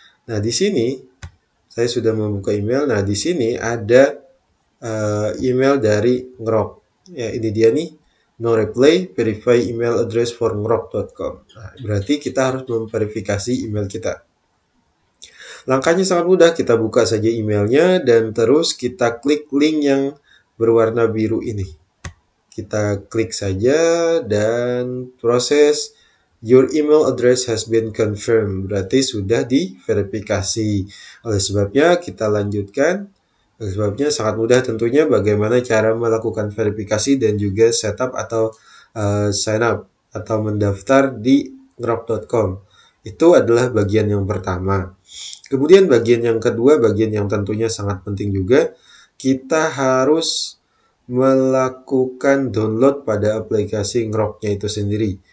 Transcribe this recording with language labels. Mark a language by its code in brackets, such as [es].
[id] Nah, di sini saya sudah membuka email. Nah, di sini ada email dari Ngerok. Ya, ini dia nih. [en] No reply, verify email address for ngerok.com. [id] Nah, berarti kita harus memverifikasi email kita. Langkahnya sangat mudah, kita buka saja emailnya dan terus kita klik link yang berwarna biru ini. Kita klik saja dan proses [en] your email address has been confirmed. [id] Berarti sudah diverifikasi. Oleh sebabnya kita lanjutkan. Oleh sebabnya sangat mudah tentunya bagaimana cara melakukan verifikasi dan juga setup atau sign up atau mendaftar di ngerok.com. Itu adalah bagian yang pertama. Kemudian bagian yang kedua, bagian yang tentunya sangat penting juga, kita harus melakukan download pada aplikasi Ngeroknya itu sendiri.